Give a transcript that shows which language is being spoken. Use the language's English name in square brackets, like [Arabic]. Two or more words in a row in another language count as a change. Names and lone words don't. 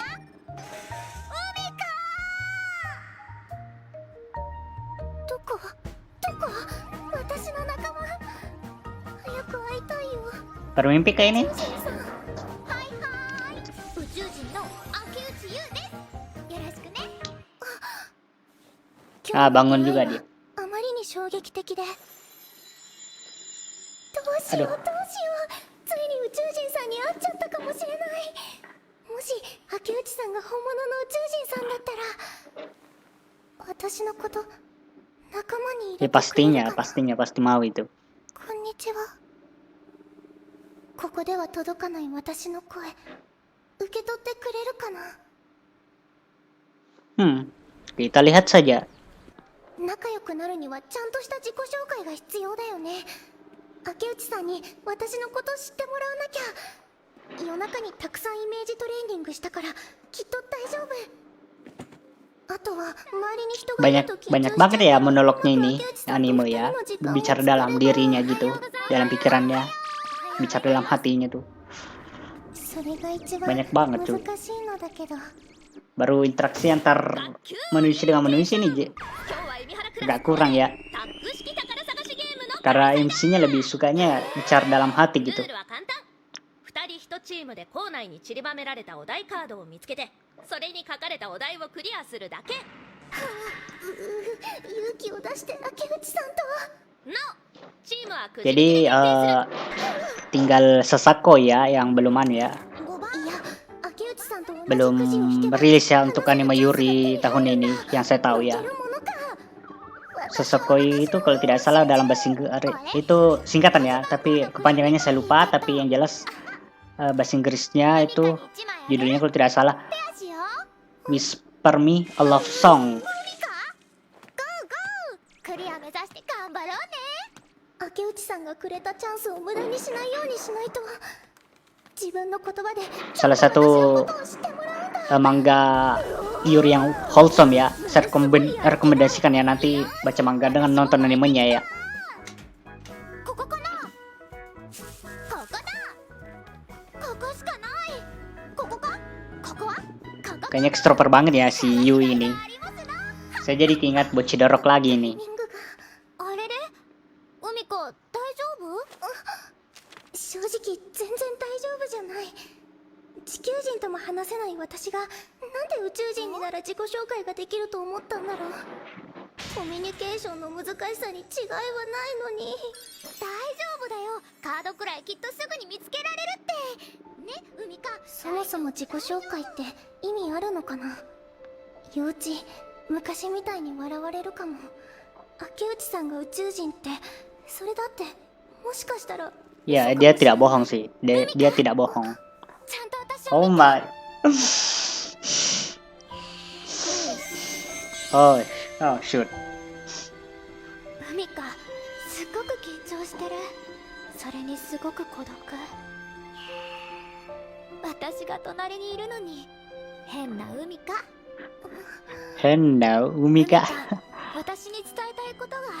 [Japanese] 海か？どこ？私の仲間。早く会いたいよ。 [Indonesian] Bermimpi kayak ini? [Japanese] 宇宙人さん。はいはい。宇宙人の明内優です。よろしくね。 [Indonesian] Ah, bangun juga dia. [Japanese] あまりに衝撃的で。どうしようどうしよう。ついに宇宙人さんに会っちゃったかもしれない。もし明内さんが本物の宇宙人さんだったら、私のこと仲間に入 [Indonesian] Ya [Japanese] れてくれるかな。 [Indonesian] pasti mau itu. [Japanese] こんにちは。ここでは届かない私の声、受け取ってくれるかな。 [Indonesian] Kita lihat saja. [Japanese] 仲良くなるにはちゃんとした自己紹介が必要だよね。明内さんに私のこと知ってもらわなきゃ。夜中にたくさんイメージトレーニングしたからきっと大丈夫。あとは周りに人がいると緊張しちゃう。 [Indonesian] banyak banget ya monolognya ini anime ya. Bicara dalam dirinya gitu, dalam pikirannya, bicara dalam hatinya tuh. [Japanese] それが一番 [Indonesian] Banyak banget tuh. [Japanese] 難しいのだけど。 [Indonesian] Baru interaksi antar manusia dengan manusia nih agak kurang ya. Karena MC-nya lebih sukanya bicara dalam hati gitu. [Japanese] 2 人1チームで校内に散りばめられたお題カードを見つけて、それに書かれたお題をクリアするだけ。勇気を出して明内さんと。なお、チームはくじ [Indonesian] Jadi tinggal Sasako ya yang belum ya. [Japanese] いや、明内さんと同じ [Indonesian] Belum [Japanese] くじを引けば [Indonesian] rilis ya untuk anime Yuri tahun ini yang saya tahu ya. [Japanese] いけるものか。 [Indonesian] Sosokoi itu kalau tidak salah dalam bahasa Inggris itu singkatan ya, tapi kepanjangannya saya lupa. Tapi yang jelas bahasa Inggrisnya itu judulnya kalau tidak salah [Japanese] ペアしよう。 [Indonesian] Whisper Me a Love Song. [Japanese] ゴーゴー。クリア目指して頑張ろうね。明内さんがくれたチャンスを無駄にしないようにしないと。自分の言葉で [Indonesian] Salah [Japanese] 私の [Indonesian] satu [Japanese] ことを知ってもらうんだ。 [Indonesian] manga Yuri yang wholesome ya. Saya rekomendasikan ya nanti baca manga dengan nonton animenya ya. [Japanese] ここかな。ここだ。ここしかない。ここか。ここは。ここ。 [Indonesian] Kayaknya extrovert banget ya si Yui ini. Saya jadi ingat Bochidorok lagi ini. [Japanese] あれれ、海子大丈夫？正直全然大丈夫じゃない。地球人とも話せない私がなんで宇宙人になら自己紹介ができると思ったんだろう。コミュニケーションの難しさに違いはないのに。大丈夫だよ。カードくらいきっとすぐに見つけられるって。ね、海か。そそもそも自己紹介って意味あるのかな。幼稚、昔みたいに笑われるかも。明内さんが宇宙人って、それだってもしかしたら。 [Indonesian] Ya, dia tidak bohong sih. Dia tidak bohong. [Japanese] ちゃんと私を Oh 見て。 [English] my. Oh, oh shoot. [Japanese] 海か、すっごく緊張してる。それにすごく孤独。私が隣にいるのに変な海か。 Henna, Umika. 私に伝えたいことがある。